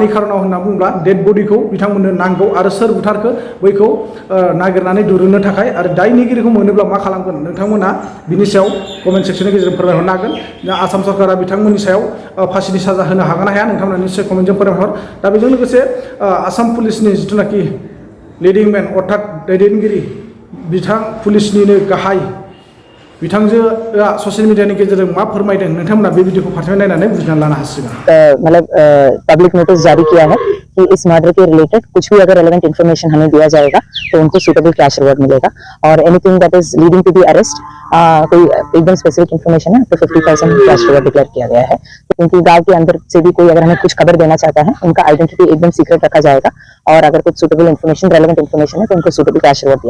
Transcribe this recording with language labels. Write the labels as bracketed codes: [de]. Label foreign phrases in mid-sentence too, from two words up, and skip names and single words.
[brx] खारनाव होनना बुङोब्ला डेड बडिखौ बिथांमोननो नांगौ आरो सोर बुथारखो बैखौ नागिरनानै दिहुननो थाखाय आरो दायनिगिरिखौ मोनोब्ला मा खालामगोन नोंथांमोना बिनि सायाव [en] comment section [brx] गेजेरजों फोरमायहरनो हागोन आसाम सरकारा बिथांमोननि सायाव फासिनि साजा होनो हागोन ना हाया नोंथांमोना निस्सय कमेन्टजों फोरमायहर दा बेजों लोगोसे आसाम पुलिसनि जिथुनाखि [en] leading man [brx] अर्थात दैदेनगिरि बिथां पुलिसनिनो गाहाय बिथांजोआ [en] social media [brx] गेजेरजों मा फोरमायदों नोंथांमोना बे भिडिअखौ फारसेनिफ्राय नायनानै बुजिनानै लानो हासिगोन [hi] मतलब [en] public notice [hi] जारी किया है कि इस मर्डर के रिलेटेड कुछ भी अगर [en] relevant information [hi] हमें दिया जाएगा तो उनको [en] suitable cash reward [hi] मिलेगा और [en] anything that is leading to the arrest [hi] कोई एकदम [en] specific information [hi] है तो 50,000 [en] cash reward declare [hi] किया गया है क्योंकि गांव के अंदर से भी कोई अगर हमें कुछ खबर देना चाहता है उनका आइडेंटिटी एकदम सीक्रेट रखा जाएगा और अगर कुछ [en] suitable information relevant information [hi] है तो उनको [en] suitable cash reward [hi] दिया